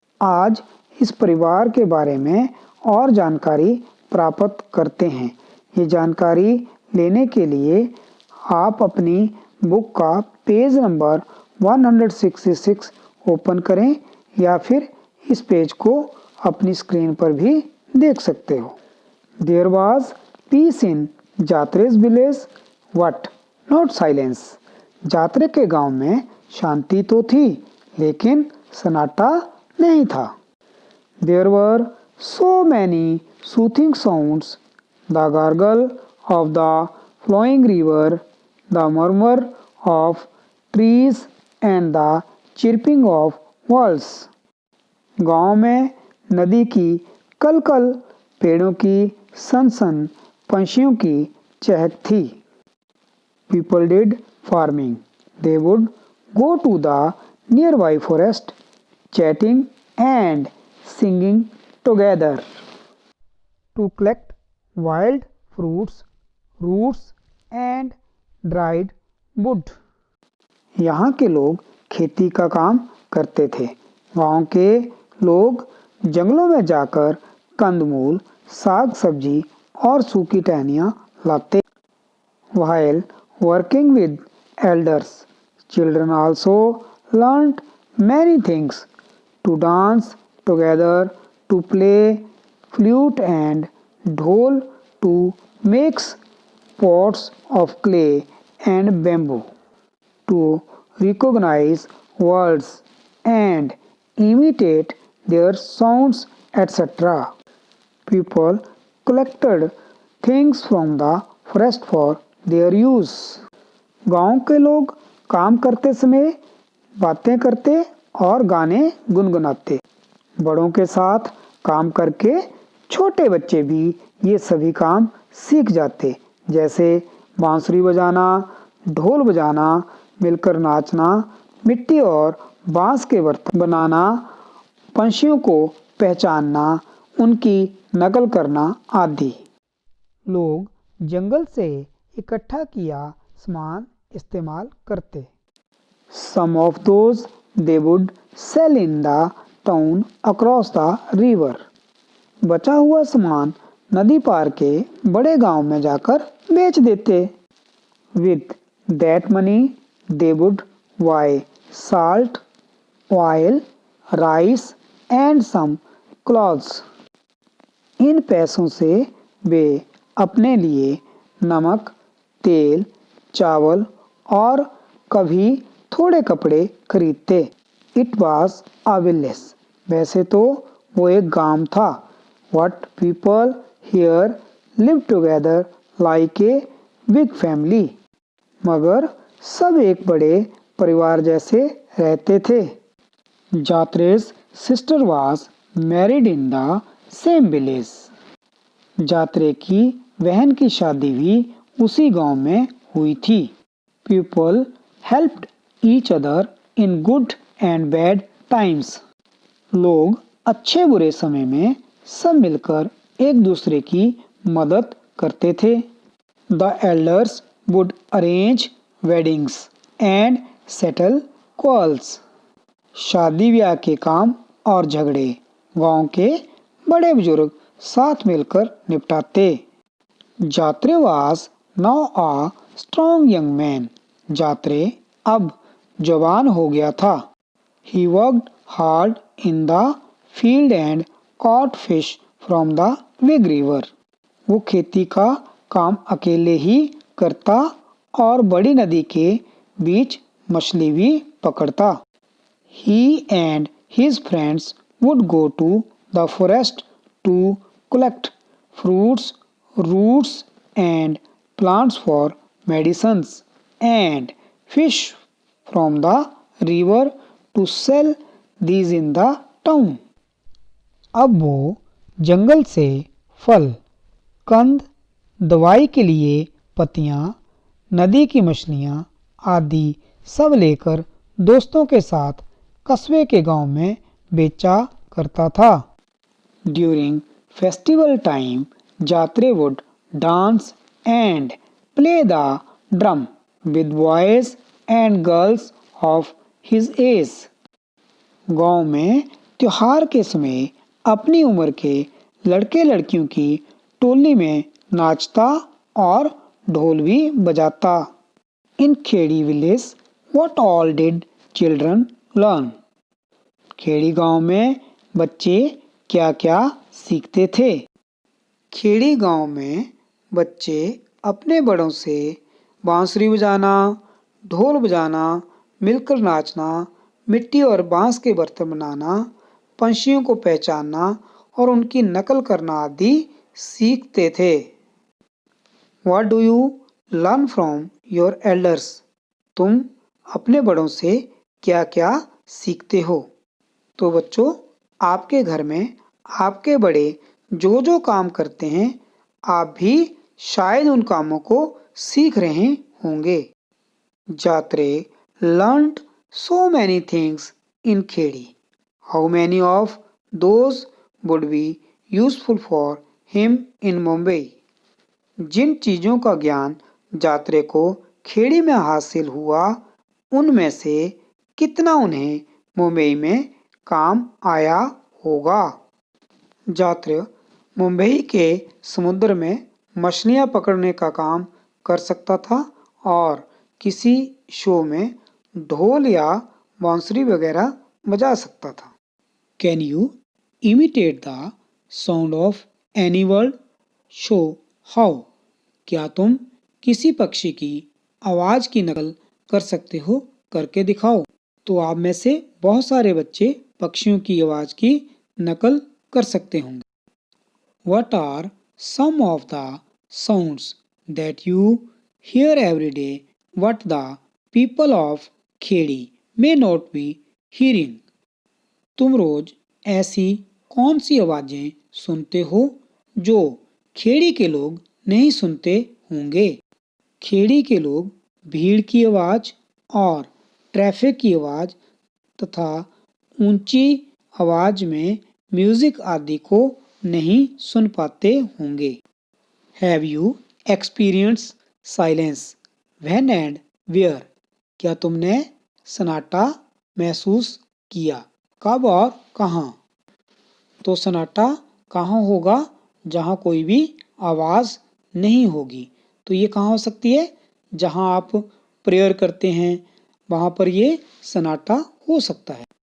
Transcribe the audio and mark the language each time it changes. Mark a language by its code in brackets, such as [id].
[hi] आज इस परिवार के बारे में और जानकारी प्राप्त करते हैं। ये जानकारी लेने के लिए आप अपनी बुक का पेज नंबर 166 ओपन करें या फिर इस पेज को अपनी स्क्रीन पर भी देख सकते हो। [en] There was peace in Jatre's village, but not silence. [hi] जात्रे के गांव में शांति तो थी, लेकिन सन्नाटा नहीं था। [en] There were so many soothing sounds, the gargle of the flowing river, the murmur of trees and the chirping of birds. [hi] गांव में नदी की कलकल, पेड़ों की सन पंछियों की चहक थी। [en] People did farming. They would go to the nearby forest, chatting and singing together to collect wild fruits, roots and dried wood. [hi] यहाँ के लोग खेती का काम करते थे। गांव के लोग जंगलों में जाकर कंदमूल, साग सब्जी और सूखी टहनियाँ लाते। [en] While working with elders, children also learned many things: to dance together, to play flute and dhol, to mix pots of clay and bamboo, to recognize words and imitate their sounds, etc. People collected things from the forest for their use. [hi] गांव के लोग काम करते समय बातें करते और गाने गुनगुनाते। बड़ों के साथ काम करके छोटे बच्चे भी ये सभी काम सीख जाते, जैसे बांसुरी बजाना, ढोल बजाना, मिलकर नाचना, मिट्टी और बांस के बर्तन बनाना, पंछियों को पहचानना, उनकी नकल करना आदि। लोग जंगल से इकट्ठा किया सामान इस्तेमाल करते। [en] Some of those they would sell in the town across the river. [hi] बचा हुआ सामान नदी पार के बड़े गांव में जाकर बेच देते। [en] With that money they would buy salt, oil, rice and some clothes. [hi] इन पैसों से वे अपने लिए नमक, तेल, चावल और कभी थोड़े कपड़े खरीदते। [en] It was a village. [hi] वैसे तो वो एक गांव था। [en] What people here live together like a big family. [hi] मगर सब एक बड़े परिवार जैसे रहते थे। [en] Jatre's sister was married in the same village. [hi] जात्रे की बहन की शादी भी उसी गांव में हुई थी। [en] People helped each other in good and bad times. [hi] लोग अच्छे बुरे समय में सब मिलकर एक दूसरे की मदद करते थे। [en] The elders would arrange weddings and settle quarrels. [hi] शादी ब्याह के काम और झगड़े गांव के बड़े बुजुर्ग साथ मिलकर निपटाते। जात्रे [en] was now a strong young man. [hi] जात्रे अब जवान हो गया था. [en] He worked hard in the field and caught fish from the big river. [hi] वो खेती का काम अकेले ही करता और बड़ी नदी के बीच मछली भी पकड़ता. [en] He and his friends would go to the forest to collect fruits, roots and plants for medicines and fish from the river to sell these in the town. [hi] अब वो जंगल से फल, कंद, दवाई के लिए पत्तियां, नदी की मछलियां आदि सब लेकर दोस्तों के साथ कस्बे के गांव में बेचा करता था. [en] During festival time, Jatre would dance and play the drum with boys and girls of his age. [hi] गांव में त्योहार के समय अपनी उम्र के लड़के लड़कियों की टोली में नाचता और ढोल भी बजाता. [en] In Khedi village, what all did children learn? [hi] Khedi गांव में बच्चे क्या क्या सीखते थे? खेड़ी गांव में बच्चे अपने बड़ों से बांसुरी बजाना, ढोल बजाना, मिलकर नाचना, मिट्टी और बांस के बर्तन बनाना, पंछियों को पहचानना और उनकी नकल करना आदि सीखते थे. What do you learn from your elders? तुम अपने बड़ों से क्या क्या सीखते हो? तो बच्चों, आपके घर में आपके बड़े जो जो काम करते हैं, आप भी शायद उन कामों को सीख रहे होंगे. [en] Jatre learned so many things in Khedi. How many of those would be useful for him in Mumbai? [hi] जिन चीजों का ज्ञान जात्रे को खेड़ी में हासिल हुआ, उनमें से कितना उन्हें मुंबई में काम आया होगा. जात्रे मुंबई के समुद्र में मछलियां पकड़ने का काम कर सकता था और किसी शो में ढोल या बांसुरी वगैरह बजा सकता था. [en] Can you imitate the sound of any bird? Show how. [hi] क्या तुम किसी पक्षी की आवाज की नकल कर सकते हो? करके दिखाओ. तो आप में से बहुत सारे बच्चे पक्षियों की आवाज की नकल कर सकते होंगे. [en] What are some of the sounds that you hear every day what the people of Khedi may not be hearing? [hi] तुम रोज ऐसी कौन सी आवाजें सुनते हो जो खेड़ी के लोग नहीं सुनते होंगे? खेड़ी के लोग भीड़ की आवाज और ट्रैफिक की आवाज तथा ऊंची आवाज में म्यूजिक आदि को नहीं सुन पाते होंगे. [en] Have you experienced silence? When and where? [hi] क्या तुमने सन्नाटा महसूस किया? कब और कहाँ? तो सन्नाटा कहाँ होगा? जहाँ कोई भी आवाज नहीं होगी. तो ये कहाँ हो सकती है? जहाँ आप प्रेयर करते हैं, वहाँ पर ये सन्नाटा हो सकता है.